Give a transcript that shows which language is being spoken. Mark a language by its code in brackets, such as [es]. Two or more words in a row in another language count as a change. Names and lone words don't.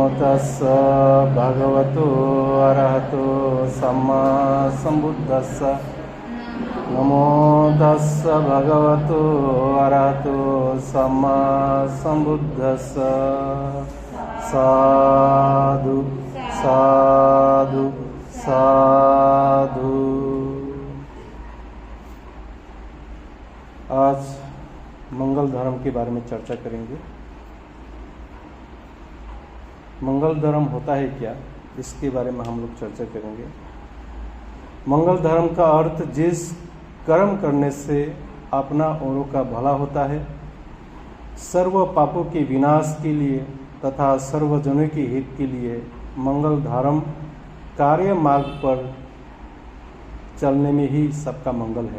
[pi] तस्स भगवतो अरहतो सम्मा सम्बुद्धस्स नमो तस्स भगवतो अरहतो सम्मा सम्बुद्धस्स साधु साधु साधु। [hi] आज मंगल धर्म के बारे में चर्चा करेंगे। मंगल धर्म होता है क्या, इसके बारे में हम लोग चर्चा करेंगे। मंगल धर्म का अर्थ जिस कर्म करने से अपना औरों का भला होता है, सर्व पापों के विनाश के लिए तथा सर्वजनों के हित के लिए मंगल धर्म कार्य मार्ग पर चलने में ही सबका मंगल है।